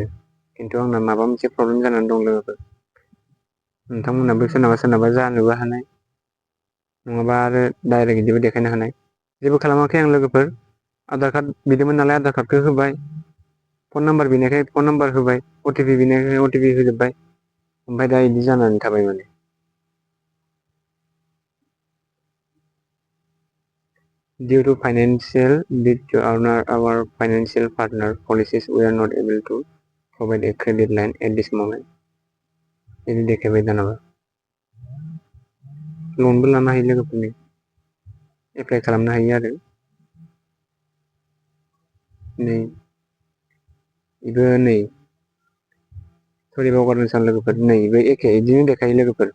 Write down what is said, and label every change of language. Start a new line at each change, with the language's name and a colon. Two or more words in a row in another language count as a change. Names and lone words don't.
Bodo: खिन्थु आंना माबा मोनसे प्रब्लेम जानानै दं लोगोफोर। नोंथांमोनहाबो सोरनाबा जानोबो हानाय, नङाबा आरो डाइरेक्ट बिदिबो देखायनो हानाय। जेबो खालामाखै आं लोगोफोर। आधार कार्ड बिदोंमोन नालाय आधार कार्डखौ होबाय,
English: phone number
Bodo: बिनायखाय
English: phone number
Bodo: होबाय, अटिपि बिनायखाय अटिपि होजोब्बाय। ओमफ्राय दा बिदि जानानै थाबाय माने।
English: Due to our financial partner policies, we are not able to provide a credit line at this moment.
Bodo: बिदि देखायबाय दानाबा। लनबो लानो हायो लोगोफोरनि, एप्लाइ खालामनो हायो आरो। बेबो सरि बावगारदों सान लोगोफोर, बेबो एखे बिदिनो देखायो लोगोफोर।